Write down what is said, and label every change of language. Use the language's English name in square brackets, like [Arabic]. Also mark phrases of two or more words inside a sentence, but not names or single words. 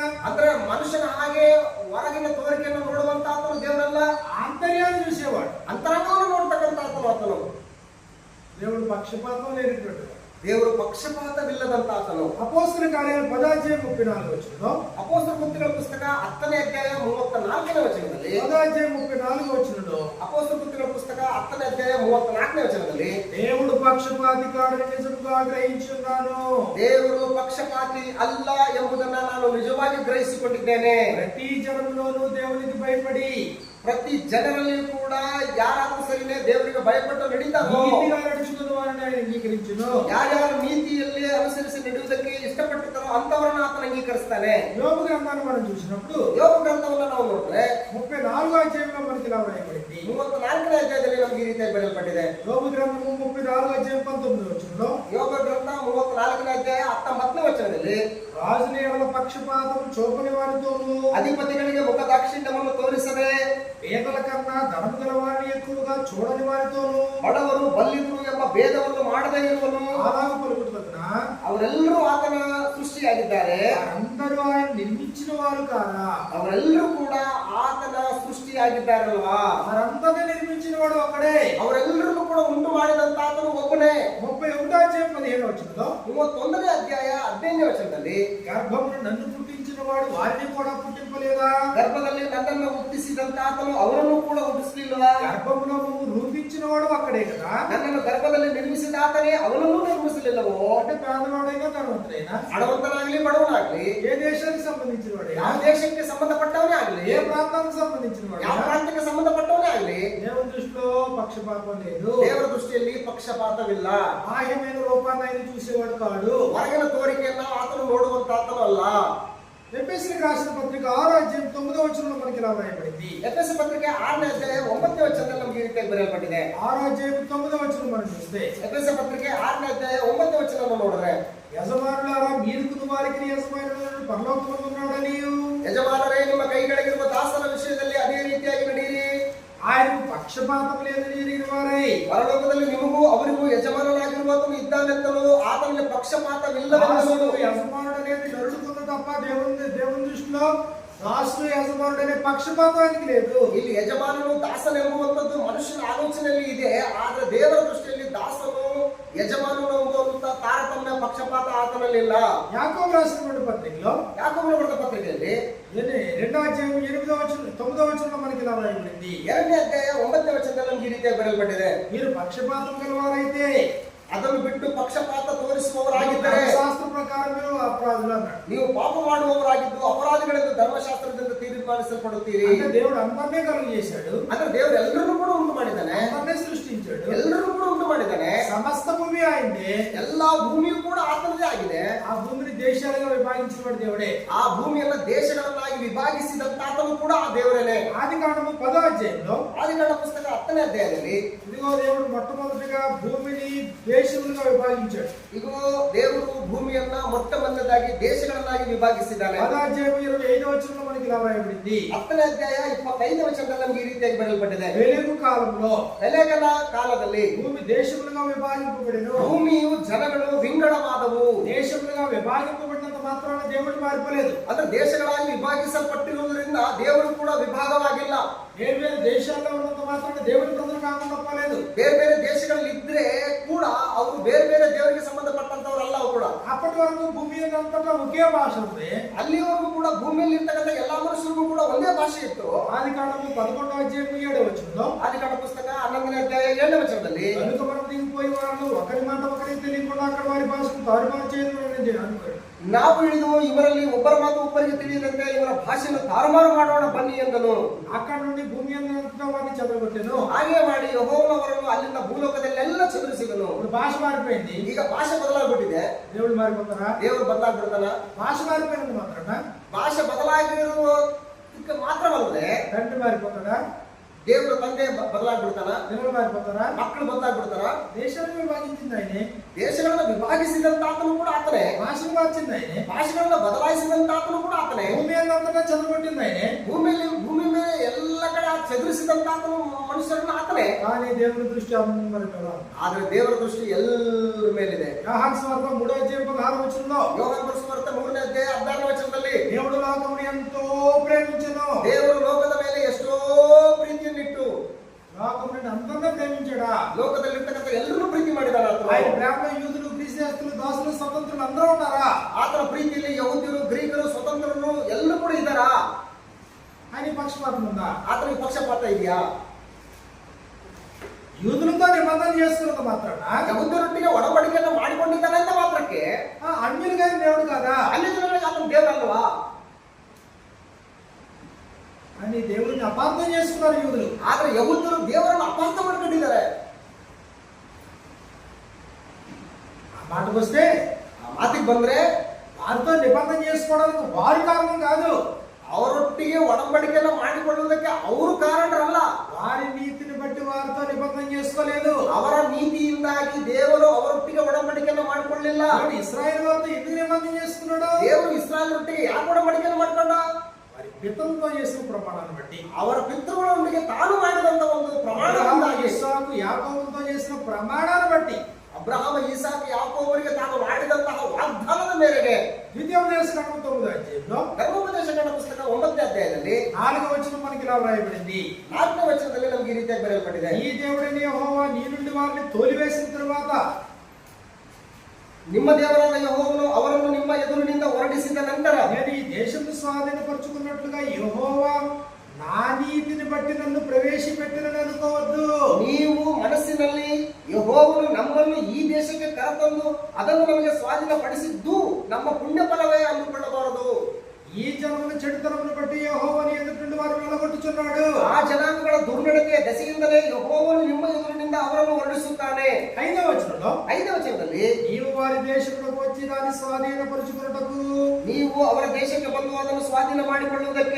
[Kannada] ಅಂದ್ರೆ ಮನುಷ್ಯನ ಹಾಗೆ ಹೊರಗಿನ ತೋರಿಕೆಯನ್ನು ನೋಡುವಂತ ಆತನು ದೇವರಲ್ಲ, [Telugu] ఆంతర్యాన్ని చూసేవాడు. [Kannada] ಅಂತರಂಗವನ್ನು ನೋಡ್ತಕ್ಕಂಥ ಆತನು. [Telugu] దేవుడు పక్షపాతం లేనటువంటి వాడు. [Kannada] ದೇವರು ಪಕ್ಷಪಾತವಿಲ್ಲದಂತ ಆತನು. [Telugu] అపోస్తల కార్యాలు 10వ అధ్యాయం 34వ వచనంలో, [Kannada] ಅಪೊಸ್ತಲ ಕೃತ್ಯಗಳ ಪುಸ್ತಕ 10ನೇ ಅಧ್ಯಾಯ 34ನೇ ವಚನದಲ್ಲಿ, [Telugu] 10వ అధ్యాయం 34వ వచనంలో, [Kannada] ಅಪೊಸ್ತಲ ಕೃತ್ಯಗಳ ಪುಸ್ತಕ 10ನೇ ಅಧ್ಯಾಯ 34ನೇ ವಚನದಲ್ಲಿ, [Telugu] దేవుడు పక్షపాతి కాడని నిజముగా గ్రహించున్నాను, [Kannada] ದೇವರು ಪಕ್ಷಪಾತಿ ಅಲ್ಲ ಎಂಬುದನ್ನ ನಾನು ನಿಜವಾಗಿ ಗ್ರಹಿಸಿಕೊಂಡಿದ್ದೇನೆ. [Telugu] ప్రతి జనములోనూ దేవునికి భయపడి [Kannada] ಪ್ರತಿ ಜನರಲ್ಲಿ ಕೂಡ ಯಾರಾದ್ರೂ ಸರಿನೇ ದೇವರಿಗೆ ಭಯಪಟ್ಟು ನಡೀತಾರೋ, [Telugu] నీతిగా నడుచుకున్న వారిని ఆయన అంగీకరించును. [Kannada] ಯಾರ್ಯಾರು ನೀತಿಯಲ್ಲಿ ಅನುಸರಿಸಿ ನಡೆಯುವುದಕ್ಕೆ ಇಷ್ಟಪಟ್ಟಿರ್ತಾರೋ ಅಂತವರನ್ನ ಆತನ ಅಂಗೀಕರಿಸ್ತಾನೆ. [Telugu] యోబు గ్రంథాన్ని మనం చూసినప్పుడు [Kannada] ಯೋಬ ಗ್ರಂಥವನ್ನ ನಾವು ನೋಡಿದ್ರೆ [Telugu] 34వ అధ్యాయంలో మనకి ఇలా రాయబడింది. [Kannada] 34ನೇ ಅಧ್ಯಾಯದಲ್ಲಿ ನಮ್ಗೆ ಈ ರೀತಿಯಾಗಿ ಬರೆಯಲ್ಪಟ್ಟಿದೆ. [Telugu] యోబు గ్రంథము 34వ అధ్యాయం 19వ వచనంలో, [Kannada] ಯೋಬ ಗ್ರಂಥ 34ನೇ ಅಧ್ಯಾಯ 19ನೇ ವಚನದಲ್ಲಿ, [Telugu] రాజుల ఎడల పక్షపాతం చూపని వారితోనూ, [Kannada] ಅಧಿಪತಿಗಳಿಗೆ ಮುಖ ದಾಕ್ಷಿಣ್ಯವನ್ನು ತೋರಿಸದೆ, [Telugu] పేదల కన్నా ధనము గల వారిని ఎక్కువగా చూడని వారితోనూ, [Kannada] ಬಡವರು ಬಲ್ಲಿದ್ರು ಎಂಬ ಭೇದವನ್ನು ಮಾಡದೇ ಇರುವನು. [Telugu] అలాగ పలుకుతున్న [Kannada] ಅವರೆಲ್ಲರೂ ಆತನ ಸೃಷ್ಟಿಯಾಗಿದ್ದಾರೆ. [Telugu] అందరూ ఆయన నిర్మించిన వారు కాదా? [Kannada] ಅವರೆಲ್ಲರೂ ಕೂಡ ಆತನ ಸೃಷ್ಟಿಯಾಗಿದ್ದಾರಲ್ವಾ? [Telugu] వారందరినీ నిర్మించిన వాడు ఒకడే. [Kannada] ಅವರೆಲ್ಲರೂ ಕೂಡ ಉಂಟು ಮಾಡಿದಂತ ಆತನು ಒಬ್ಬನೇ. [Telugu] 31వ అధ్యాయం 15వ వచనంలో, [Kannada] 31ನೇ ಅಧ್ಯಾಯ 15ನೇ ವಚನದಲ್ಲಿ, [Telugu] గర్భమును నన్ను పుట్టించిన వాడు వారిని కూడా పుట్టింపలేదా? [Kannada] ಗರ್ಭದಲ್ಲಿ ನನ್ನನ್ನು ಹುಟ್ಟಿಸಿದಂತ ಆತನು ಅವರನ್ನು ಕೂಡ ಹುಟ್ಟಿಸಲಿಲ್ಲವಾ? [Telugu] గర్భములో రూపించిన వాడు అక్కడే కదా. [Kannada] ನನ್ನನ್ನು ಗರ್ಭದಲ್ಲಿ ನಿರ್ಮಿಸಿದ ಆತನೇ ಅವನನ್ನು ನಿರ್ಮಿಸಲಿಲ್ಲವೋ? [Telugu] అంటే పేదవాడైనా ధనవంతుడైనా, [Kannada] ಹಣವಂತನಾಗ್ಲಿ ಬಡವನಾಗ್ಲಿ, [Telugu] ఏ దేశానికి సంబంధించిన వాడే, [Kannada] ಯಾವ ದೇಶಕ್ಕೆ ಸಂಬಂಧಪಟ್ಟವನೇ ಆಗ್ಲಿ, [Telugu] ఏ ప్రాంతానికి సంబంధించిన [Kannada] ಯಾವ [Telugu] వాడే, [Kannada] ಪ್ರಾಂತಕ್ಕೆ ಸಂಬಂಧಪಟ್ಟವನೇ ಆಗ್ಲಿ, [Telugu] దేవుని దృష్టిలో పక్షపాతం లేదు. [Kannada] ದೇವರ ದೃಷ್ಟಿಯಲ್ಲಿ ಪಕ್ಷಪಾತವಿಲ್ಲ. [Telugu] బాహ్యమైన రూపాన్ని ఆయన చూసేవాడు కాడు. [Kannada] ಹೊರಗಿನ ತೋರಿಕೆಯನ್ನ ಆತನು ನೋಡುವಂತ ಆತನು ಅಲ್ಲ. [Telugu] ఎఫెసీయులకు రాసిన పత్రిక 6వ అధ్యాయం 9వ వచనంలో మనకి ఇలా రాయబడింది. [Kannada] ಎಫೆಸ ಪತ್ರಿಕೆ 6ನೇ ಅಧ್ಯಾಯ 9ನೇ ವಚನದಲ್ಲಿ ನಮಗೆ ಈ ರೀತಿಯಾಗಿ ಬರೆಯಲ್ಪಟ್ಟಿದೆ. [Telugu] 6వ అధ్యాయం 9వ వచనం మనం చూస్తే, [Kannada] ಎಫೆಸ ಪತ್ರಿಕೆ 6ನೇ ಅಧ್ಯಾಯ 9ನೇ ವಚನವನ್ನು ನೋಡಿದ್ರೆ, [Telugu] యజమానులారా మీరుకున్న వారికి యజమానుడు పరలోకమందు ఉన్నాడని, [Kannada] ಯಜಮಾನರೇ ನಿಮ್ಮ ಕೈಗಳಿಗಿರುವ ದಾಸನ ವಿಷಯದಲ್ಲಿ ಅದೇ ರೀತಿಯಾಗಿ ನಡೆಯಿರಿ. [Telugu] ఆయనకు పక్షపాతం లేదని ఎరిగిన వారై, [Kannada] ಪರಲೋಕದಲ್ಲಿ ನಿಮಗೂ ಅವರಿಗೂ ಯಜಮಾನನಾಗಿರುವಾತನು ಇದ್ದಾನೆಂತಲೂ ಆತನಿಗೆ ಪಕ್ಷಪಾತವಿಲ್ಲವೆಂದಲೂ. [Telugu] యజమానుడు అనేది నరుడుకున్న తప్ప దేవుని దృష్టిలో దాసుడు యజమానుడు అనే పక్షపాతం ఆయనకి లేదు. [Kannada] ಇಲ್ಲಿ ಯಜಮಾನನು ದಾಸನೆಂಬುವಂಥದ್ದು ಮನುಷ್ಯನ ಆಲೋಚನೆಯಲ್ಲಿ ಇದೆ. ಆದ್ರೆ ದೇವರ ದೃಷ್ಟಿಯಲ್ಲಿ ದಾಸನು ಮಾಡಲಿಲ್ಲ. [Telugu] యాకోబు రాసినటువంటి పత్రికలో [Kannada] ಯಾಕೋಬನ ಬರೆದ ಪತ್ರಿಕೆಯಲ್ಲಿ [Telugu] 2వ అధ్యాయం 8వ వచనం 9వ వచనంలో మనకి ఇలా రాయబడింది. [Kannada] 2ನೇ ಅಧ್ಯಾಯ 9ನೇ ವಚನದಲ್ಲಿ ನಮಗೆ ಈ ರೀತಿಯಾಗಿ ಬರೆಯಲ್ಪಟ್ಟಿದೆ. [Telugu] మీరు పక్షపాతం గలవారైతే [Kannada] ಅದನ್ನು ಬಿಟ್ಟು ಪಕ್ಷಪಾತ ತೋರಿಸುವವರಾಗಿದ್ದರೆ [Telugu] శాస్త్ర ప్రకార నీవు అపరాధులు అన్నాడు. [Kannada] ನೀವು ಪಾಪ ಮಾಡುವವರಾಗಿದ್ದು ಅಪರಾಧಿಗಳೆಂದು ಧರ್ಮಶಾಸ್ತ್ರದಿಂದ ತೀರ್ಮಾನಿಸಲ್ಪಡುತ್ತೀರಿ. [Telugu] అంటే దేవుడు అందరినీ కలుగు చేశాడు. [Kannada] ಅಂದ್ರೆ ದೇವರು ಎಲ್ಲರನ್ನೂ ಕೂಡ ಉಂಟು ಮಾಡಿದ್ದಾನೆ, [Telugu] అందరినీ సృష్టించాడు. [Kannada] ಎಲ್ಲರನ್ನೂ ಕೂಡ ಉಂಟು ಮಾಡಿದ್ದಾನೆ. [Telugu] సమస్త భూమి ఆయనదే. [Kannada] ಎಲ್ಲಾ ಭೂಮಿಯೂ ಕೂಡ ಆತನದೇ ಆಗಿದೆ. [Telugu] ఆ భూమిని దేశాలుగా విభజించిన దేవుడే. [Kannada] ಆ ಭೂಮಿಯನ್ನ ದೇಶಗಳನ್ನಾಗಿ ವಿಭಾಗಿಸಿದಂತ ಆತನು ಕೂಡ ಆ ದೇವರೇನೆ. [Telugu] ఆదికాండము 10వ అధ్యాయంలో [Kannada] ಆದಿಕಾಂಡ ಪುಸ್ತಕ 10ನೇ ಅಧ್ಯಾಯದಲ್ಲಿ [Telugu] ఇదిగో దేవుడు మొట్టమొదటిగా భూమిని ದೇಶಗಳಾಗಿ ವಿಭಜಿంచాడు. [Kannada] ಇಗೋ ದೇವರು ಭೂಮಿಯನ್ನ ಮೊಟ್ಟ ಮೊದಲದಾಗಿ ದೇಶಗಳನ್ನಾಗಿ ವಿಭಾಗಿಸಿದ್ದಾನೆ. [Telugu] 10వ అధ్యాయం 25వ వచనంలో మనకి ఇలా రాయబడింది. [Kannada] 10ನೇ ಅಧ್ಯಾಯ 25ನೇ ವಚನದಲ್ಲಿ ನಮಗೆ ಈ ರೀತಿಯಾಗಿ ಬರೆಯಲ್ಪಟ್ಟಿದೆ. [Telugu] వెలుగు కాలంలో [Kannada] ಬೆಲೆಗನ ಕಾಲದಲ್ಲಿ [Telugu] భూమి దేశములుగా విభజింపబడెను. [Kannada] ಭೂಮಿಯು ಜನಗಳು ವಿಂಗಡವಾದವು. [Telugu] దేశములుగా విభజింపబడినంత మాత్రాన దేవుడు మారిపోలేదు. [Kannada] ಅಂದ್ರೆ ದೇಶಗಳಾಗಿ ವಿಭಾಗಿಸಲ್ಪಟ್ಟಿರುವುದರಿಂದ ದೇವರು ಕೂಡ ವಿಭಾಗವಾಗಿಲ್ಲ. ಬೇರೆ ಬೇರೆ [Telugu] ದೇಶಾల్లో ఉన్నంత మాత్రాన దేవుడి ప్రజలు కాకుండా పోలేదు. [Kannada] ಬೇರೆ ಬೇರೆ ದೇಶಗಳಲ್ಲಿ ಇದ್ರೆ ಕೂಡ ಅವರು ಬೇರೆ ಬೇರೆ ದೇವರಿಗೆ ಸಂಬಂಧಪಟ್ಟಂತವರಲ್ಲ. ಅವರು ಕೂಡ [Telugu] అప్పటి వరకు భూమి అంతటా ఒకే భాష ఉంది. [Kannada] ಅಲ್ಲಿವರೆಗೂ ಕೂಡ ಭೂಮಿಯಲ್ಲಿ ಇರ್ತಕ್ಕಂಥ ಎಲ್ಲಾ ಮನುಷ್ಯರಿಗೂ ಕೂಡ ಒಂದೇ ಭಾಷೆ ಇತ್ತು. [Telugu] ఆదికాండము 11వ అధ్యాయం 7వ వచనంలో [Kannada] ಆದಿಕಾಂಡ ಪುಸ್ತಕ 11ನೇ ಅಧ್ಯಾಯ 7ನೇ ವಚನದಲ್ಲಿ [Telugu] కనుక మనం దిగిపోయి వాళ్ళు ఒకరి మాట ఒకరికి తెలియకుండా అక్కడ వారి భాషను తారుమారు చేయడం అనుకోడు. [Kannada] ನಾವು ಇಳಿದು ಇವರಲ್ಲಿ ಒಬ್ಬರ ಮಾತು ಒಬ್ಬರಿಗೆ ತಿಳಿಯದಂತೆ ಇವರ ಭಾಷೆಯನ್ನು ತಾರುಮಾರು ಮಾಡೋಣ ಬನ್ನಿ ಎಂದನು. [Telugu] అక్కడ నుండి భూమి అంతటా వారిని చెదరగొట్టెను. [Kannada] ಹಾಗೆ ಮಾಡಿ ಯೆಹೋವನವರನ್ನು ಅಲ್ಲಿಂದ ಭೂಲೋಕದಲ್ಲೆಲ್ಲ ಚದುರಿಸಿದನು. [Telugu] ఇప్పుడు భాష మారిపోయింది. [Kannada] ಈಗ ಭಾಷೆ ಬದಲಾಗ್ಬಿಟ್ಟಿದೆ. [Telugu] దేవుడు మారిపోతారా? [Kannada] ದೇವರು ಬದಲಾಗ್ಬಿಡ್ತಾನ? [Telugu] భాష మారిపోయినంత మాత్రాన [Kannada] ಭಾಷೆ ಬದಲಾಗಿರುವುದಕ್ಕೆ ಮಾತ್ರವಲ್ಲದೆ [Telugu] తండ్రి మారిపోతాడా? [Kannada] ದೇವರು ತಂದೆ ಬದಲಾಗ್ಬಿಡ್ತಾನ? [Telugu] పిల్లలు మారిపోతారా? [Kannada] ಮಕ್ಕಳು ಬದಲಾಗ್ಬಿಡ್ತಾರ? [Telugu] దేశాలను విభజించింది ఆయనే. [Kannada] ದೇಶಗಳನ್ನ ವಿಭಾಗಿಸಿದಂತ ಆತನು ಕೂಡ ಆತನೇ. [Telugu] భాషను మార్చింది ఆయనే. [Kannada] ಭಾಷೆಗಳನ್ನ ಬದಲಾಯಿಸಿದಂತ ಆತನು ಕೂಡ ಆತನೇ. [Telugu] భూమి అంతటా చెదరగొట్టింది ఆయనే. [Kannada] ಭೂಮಿ ಮೇಲೆ ಎಲ್ಲ ಕಡೆ ಚದುರಿಸಿದಂತ ಆತನು ಮನುಷ್ಯರನ್ನ ಆತನೇ. [Telugu] కానీ దేవుని దృష్టి అందరి మీద ఉంది. [Kannada] ಆದ್ರೆ ದೇವರ ದೃಷ್ಟಿ ಎಲ್ಲರ ಮೇಲಿದೆ. [Telugu] యోహాను సువార్త 3వ అధ్యాయం 16వ వచనంలో [Kannada] ಯೋಹಾನ ಸುವಾರ್ತೆ 3ನೇ ಅಧ್ಯಾಯ 16ನೇ ವಚನದಲ್ಲಿ [Telugu] దేవుడు లోకమును ఎంతో ప్రేమించెను. [Kannada] ದೇವರು ಲೋಕದ ಮೇಲೆ ಎಷ್ಟೋ ಪ್ರೀತಿಯನ್ನಿಟ್ಟು [Telugu] లోకమును అందరినీ ప్రేమించాడా? [Kannada] ಲೋಕದಲ್ಲಿರ್ತಕ್ಕಂಥ ಎಲ್ಲರೂ ಪ್ರೀತಿ ಮಾಡಿದಾರ. [Telugu] ఆయన ప్రేమలో యూదులు, గ్రీసులు, దాసులు, స్వతంత్రులు అందరూ ఉన్నారా? [Kannada] ಆತನ ಪ್ರೀತಿಯಲ್ಲಿ ಯಹೂದ್ಯರು, ಗ್ರೀಕರು, ಸ್ವತಂತ್ರರು ಎಲ್ಲರೂ ಕೂಡ ಇದ್ದಾರಾ? [Telugu] ఆయన పక్షపాతం ఉందా? [Kannada] ಆತನಿಗೆ ಪಕ್ಷಪಾತ ಇದೆಯಾ? [Telugu] యూదులతో నిబంధన చేసుకున్నంత మాత్రాన [Kannada] ಯಹೂದ್ಯರೊಟ್ಟಿಗೆ ಒಡಂಬಡಿಕೆಯನ್ನು ಮಾಡಿಕೊಂಡಿದ್ದಾನೆ ಅಂತ ಮಾತ್ರಕ್ಕೆ [Telugu] అన్యులుగా దేవుడు కాదా? [Kannada] ಅನ್ಯ ಜನಗಳಿಗೆ ಆತನ ದೇವರಲ್ವಾ? [Telugu] అని దేవుడిని అపార్థం చేసుకున్నారు యూదులు. [Kannada] ಆದ್ರೆ ಯಹೂದ್ಯರು ದೇವರನ್ನು ಅಪಾರ್ಥ ಮಾಡ್ಕೊಂಡಿದ್ದಾರೆ. [Telugu] ఆ మాటకు వస్తే [Kannada] ಆ ಮಾತಿಗೆ ಬಂದ್ರೆ [Telugu] వారితో నిబంధన చేసుకోవడానికి వారి కారణం కాదు. [Kannada] ಅವರೊಟ್ಟಿಗೆ ಒಡಂಬಡಿಕೆಯನ್ನು ಮಾಡಿಕೊಳ್ಳುವುದಕ್ಕೆ ಅವರು ಕಾರಣರಲ್ಲ. [Telugu] వారి నీతిని బట్టి వారితో నిబంధన చేసుకోలేదు. [Kannada] ಅವರ ನೀತಿಯಿಂದಾಗಿ ದೇವರು ಅವರೊಟ್ಟಿಗೆ ಒಡಂಬಡಿಕೆಯನ್ನು ಮಾಡಿಕೊಳ್ಳಲಿಲ್ಲ. [Telugu] ఇశ్రాయేలు వారితో ఎందుకు నిబంధన చేసుకున్నాడు? [Kannada] ದೇವರು ಇಸ್ರಾಯೇಲರೊಟ್ಟಿಗೆ ಯಾಕೆ ಒಡಂಬಡಿಕೆಯನ್ನು ಮಾಡಿಕೊಂಡ? [Telugu] వారి పితరులతో చేసిన ప్రమాణాన్ని బట్టి, [Kannada] ಅವರ ಪಿತೃಗಳೊಂದಿಗೆ ತಾನು ಮಾಡಿದಂತ ಒಂದು ಪ್ರಮಾಣದಿಂದಾಗಿ, [Telugu] ఇస్సాకు యాకోబుతో చేసిన ప్రమాణాన్ని బట్టి, [Kannada] ಅಬ್ರಹಾಮ, ಇಸಾಕ, ಯಾಕೋಬರಿಗೆ ತಾನು ಮಾಡಿದಂತಹ ವಾಗ್ದಾನದ ಮೇರೆಗೆ [Telugu] ద్వితీయోపదేశకాండం 9వ అధ్యాయంలో [Kannada] ಧರ್ಮೋಪದೇಶಕಾಂಡ ಪುಸ್ತಕ 9ನೇ ಅಧ್ಯಾಯದಲ್ಲಿ [Telugu] 4వ వచనం మనకి ఇలా వ్రాయబడింది. [Kannada] 4ನೇ ವಚನದಲ್ಲಿ ನಮಗೆ ಈ ರೀತಿಯಾಗಿ ಬರೆಯಲ್ಪಟ್ಟಿದೆ. [Telugu] ఈ దేవుడైన యెహోవా నీ నుండి వారిని తోలివేసిన తరువాత, [Kannada] ನಿಮ್ಮ ದೇವರಾದ ಯೆಹೋವನು ಅವರನ್ನು ನಿಮ್ಮ ಎದುರಿನಿಂದ ಹೊರಡಿಸಿದ ನಂತರ [Telugu] నేను ఈ దేశంను స్వాధీనపరుచుకున్నట్లుగా యెహోవా నా నీతిని బట్టి నన్ను ప్రవేశపెట్టినని అనుకోవద్దు. [Kannada] ನೀವು ಮನಸ್ಸಿನಲ್ಲಿ ಯೆಹೋವನು ನಮ್ಮನ್ನು ಈ ದೇಶಕ್ಕೆ ಕರೆತಂದು ಅದನ್ನು ನಮಗೆ ಸ್ವಾಧೀನಪಡಿಸಿದ್ದು ನಮ್ಮ ಪುಣ್ಯ ಫಲವೇ ಅಂದುಕೊಳ್ಳಬಾರದು. [Telugu] ఈ జనముల చెడుతనమును బట్టి యెహోవా నీ ఎదుట నుండి వారిని వెళ్ళగొట్టుచున్నాడు. [Kannada] ಆ ಜನಾಂಗಗಳ ದುರ್ನಡತೆಯ ದೆಸೆಯಿಂದಲೇ ಯೆಹೋವನು ನಿಮ್ಮ ಎದುರಿನಿಂದ ಅವರನ್ನು ಹೊರಡಿಸುತ್ತಾನೆ. [Telugu] 5వ వచనంలో [Kannada] 5ನೇ ವಚನದಲ್ಲಿ [Telugu] నీవు వారి దేశములకు వచ్చి దాన్ని స్వాధీనపరుచుకున్నటకు, [Kannada] ನೀವು ಅವರ ದೇಶಕ್ಕೆ ಬಂದು ಅದನ್ನು ಸ್ವಾಧೀನ ಮಾಡಿಕೊಳ್ಳುವುದಕ್ಕೆ